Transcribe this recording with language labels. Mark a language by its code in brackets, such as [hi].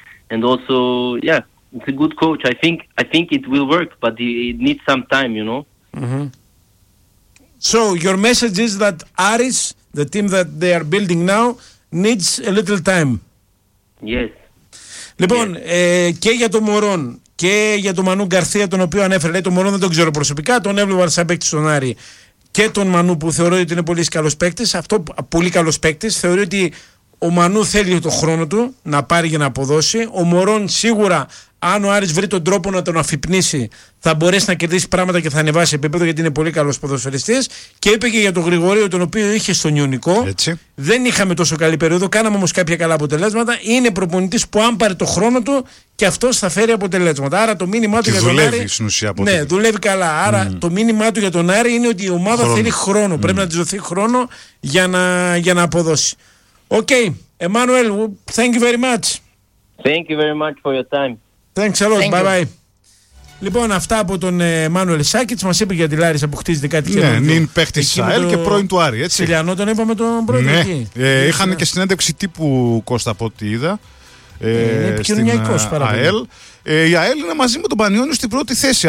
[en] And also, yeah, it's a good coach. I think it will work, but it needs some time. You know. Mm-hmm. So your message is that Aris, the team that they are building now, needs a little time. Yes. [el] Λοιπόν, [en] yes. [el] Και για τον Μωρόν και για τον Μανού Γκαρθία, τον οποίο ανέφερε, λέει, τον Μωρόν δεν τον ξέρω προσωπικά, τον έβλεπα σαν παίκτη στον Άρη, και τον Μανού που θεωρεί ότι είναι πολύ καλός παίκτης, αυτό πολύ καλός παίκτης, θεωρεί ότι ο Μανού θέλει το χρόνο του να πάρει για να αποδώσει. Ο Μωρόν σίγουρα, αν ο Άρης βρει τον τρόπο να τον αφυπνήσει, θα μπορέσει να κερδίσει πράγματα και θα ανεβάσει επίπεδο, γιατί είναι πολύ καλός ποδοσφαιριστής. Και είπε και για τον Γρηγορίου, τον οποίο είχε στον Ιωνικό. Έτσι. Δεν είχαμε τόσο καλή περίοδο, κάναμε όμως κάποια καλά αποτελέσματα. Είναι προπονητής που, αν πάρει το χρόνο του, και αυτός θα φέρει αποτελέσματα. Άρα το μήνυμά του και για τον δουλεύει, Άρη. Δουλεύει στην ουσία. Ναι, δουλεύει καλά. Άρα το μήνυμά του για τον Άρη είναι ότι η ομάδα θέλει χρόνο. Πρέπει να τη δοθεί χρόνο για να αποδώσει. [en] Okay, Emmanuel, thank you very much. Thank you very much for your time. Thanks a lot. Thank bye you. Bye. [el] Λοιπόν, αυτά από τον Emmanuel Σάκητς. Μας είπε για τη Λάρισα που χτίζεται κάτι και ναι, νυν παίχτη ΣΑΕΛ και πρώην του Άρη. Έτσι. Σιλιανό τον είπαμε τον πρώην. Ναι. Είχαν και συνέντευξη τύπου, Κώστα, από ό,τι είδα. Στην ΑΕΛ. Η ΑΕΛ είναι μαζί με τον Πανιόνιο στην πρώτη θέση.